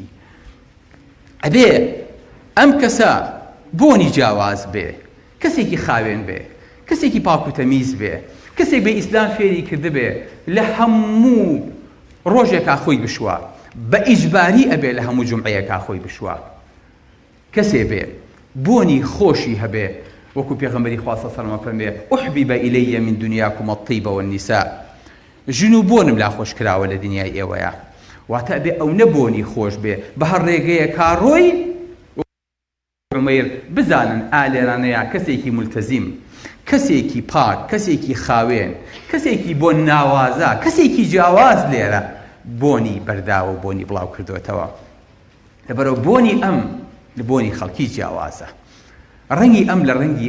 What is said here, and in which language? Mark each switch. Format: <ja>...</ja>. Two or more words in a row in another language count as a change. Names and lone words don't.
<ckb>ئەبێ ئەم کەسە بۆنی جیاواز بێ کەسێکی خاوێن بێ کەسێکی پاک و تەمیز بێ کەسێک بێ ئیسلام فێری کرده بێ لە هەموو ڕۆژێکا خۆی بشوە بە ئیجباری ئەبێ لە هەموو جومعەیەکا خۆی بشوە. کەسێ بێ بۆنی خۆشی هەبێ وەکو پێغەمبەری خوا</ckb> <ar>صلی الله علیه و سلم</ar> <ckb>فەرمێ</ckb> <ar>احبب إلي من دنياكم الطيب والنساء.</ar> <ckb>ژن و بۆنم لا خۆش کراوە لە دنیای ئێوەیە واتە ئەبێ ئەو نەبۆنی خۆش بێ بە هەر ڕێگەیە کاڕۆی بزانن ئالێرانەیە کەسێکی مولتەزیم کەسێکی پاک کەسێکی خاوێن کەسێکی بۆ ناوازە کەسێکی جیاواز لێرە بۆنی بەرداوە و بۆنی بڵاو کردوێتەوە لەبەرەوە بۆنی ئەم لە بۆنی خەڵکی جیاوازە ڕەنگی ئەم لە ڕەنگی</ckb>